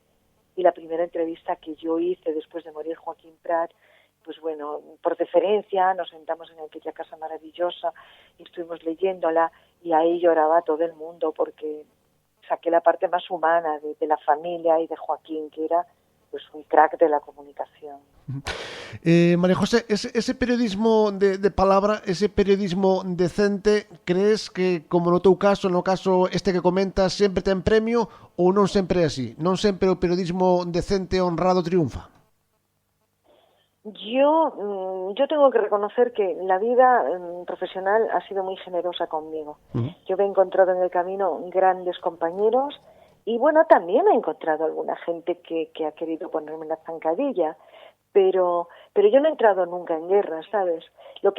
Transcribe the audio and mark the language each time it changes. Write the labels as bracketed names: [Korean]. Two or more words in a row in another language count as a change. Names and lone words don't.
[Spanish] Y la primera entrevista que yo hice después de morir Joaquín Prat, pues bueno, por deferencia, nos sentamos en aquella casa maravillosa y estuvimos leyéndola y ahí lloraba todo el mundo porque saqué la parte más humana de la familia y de Joaquín, que era pues un crack de la comunicación. [Galician] María José, ese periodismo de palabra, ese periodismo decente, crees que, como no teu caso, no caso este que comentas, sempre ten premio ou non sempre é así? Non sempre o periodismo decente e honrado triunfa? [Spanish] Yo tengo que reconocer que la vida profesional ha sido muy generosa conmigo. Yo me he encontrado en el camino grandes compañeros y bueno, también he encontrado alguna gente que ha querido ponerme la zancadilla, pero yo no he entrado nunca en guerra, ¿sabes?